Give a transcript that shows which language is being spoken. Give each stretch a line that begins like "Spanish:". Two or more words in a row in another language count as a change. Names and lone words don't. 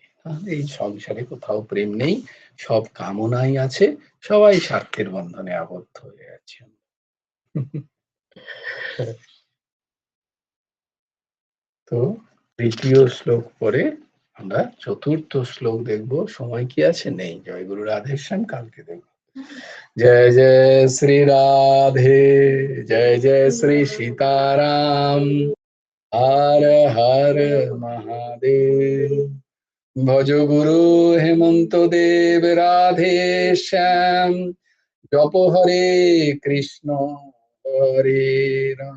Bangla: তাহলে এই সংসারে কোথাও প্রেম নেই, সব কামনাই আছে, সবাই স্বার্থের বন্ধনে আবদ্ধ হয়ে আছে। তো তৃতীয় শ্লোক পরে আমরা চতুর্থ শ্লোক দেখব। সময় কি আছে? নেই। জয় গুরু রাধেশ্যাম, কালকে দেখব।
Hindi: जय जय श्री राधे, जय जय श्री सीताराम, हर हर महादेव। भज गुरु हेमंत देव राधे श्याम, जप हरे कृष्ण हरे राम।